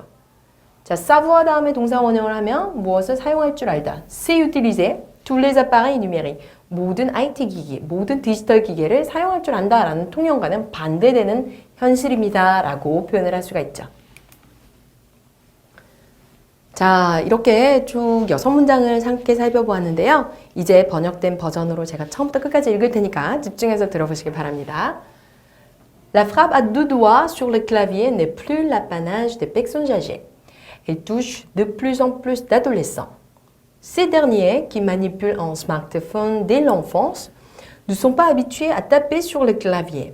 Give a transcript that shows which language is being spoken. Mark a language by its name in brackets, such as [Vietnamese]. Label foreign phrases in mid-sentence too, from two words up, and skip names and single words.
[Korean] 자, savoir 다음에 동사 원형을 하면 무엇을 사용할 줄 알다. [French] c'est utiliser tous les appareils numériques. [Korean] 모든 IT 기기, 모든 디지털 기계를 사용할 줄 안다라는 통념과는 반대되는 현실입니다 라고 표현을 할 수가 있죠. 자, 이렇게 쭉 6문장을 함께 살펴보았는데요. 이제 번역된 버전으로 제가 처음부터 끝까지 읽을 테니까 집중해서 들어보시기 바랍니다. [French] La frappe à deux doigts sur le clavier n'est plus l'apanage des personnes âgées. Elle touche de plus en plus d'adolescents. Ces derniers, qui manipulent un smartphone dès l'enfance, ne sont pas habitués à taper sur le clavier.